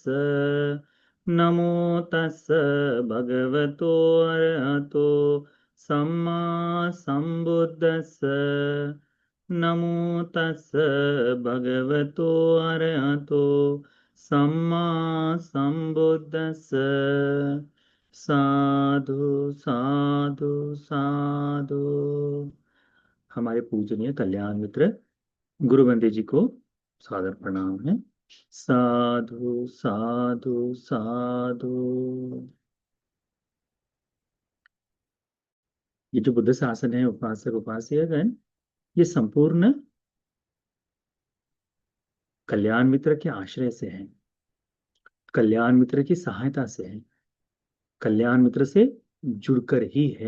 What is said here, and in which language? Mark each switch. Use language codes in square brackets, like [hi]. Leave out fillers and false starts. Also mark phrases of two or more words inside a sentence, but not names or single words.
[pi] नमो तस् भगवतो अरहतो सम्मा संबुद्धस्स। नमो तस् भगवतो अरहतो सम्मा संबुद्धस्स। साधु साधु साधु। [hi] हमारे पूजनीय कल्याण मित्र गुरु बंदे जी को सादर प्रणाम है। [pi] साधु साधु साधु। [hi] ये जो बुद्ध शासन है, उपासक उपास्यगण, ये संपूर्ण कल्याण मित्र के आश्रय से है, कल्याण मित्र की सहायता से है, कल्याण मित्र से जुड़कर ही है।